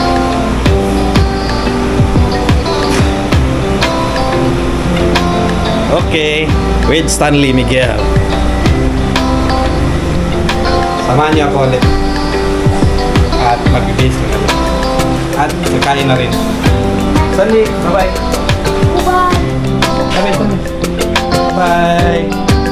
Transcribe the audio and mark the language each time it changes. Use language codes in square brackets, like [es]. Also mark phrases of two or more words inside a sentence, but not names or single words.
[en] Okay, with Stanley Miguel. [tl] Samahan niyo ako ulit. At mag-base na kami. At kakain na rin. [en] Stanley, bye-bye. Bye-bye. Bye.